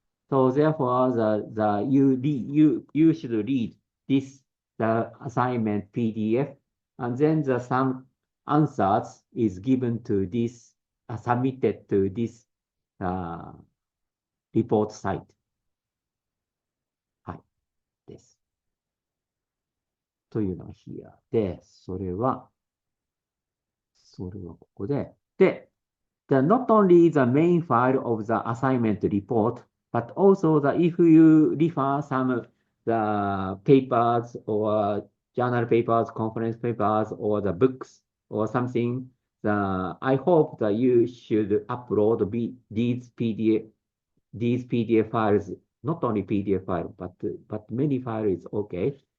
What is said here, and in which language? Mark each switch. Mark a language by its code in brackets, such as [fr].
[en] So therefore, you should read the assignment PDF, and then some answers is given to this submitted to this report site. [ja] はい。です。というのが [en] here [ja] で、それはここで。 [en] で、not only the main file of the assignment report, but also if you refer some the papers or journal papers, conference papers, or the books or something, I hope that you should upload these PDF files, not only PDF file, but many files is okay.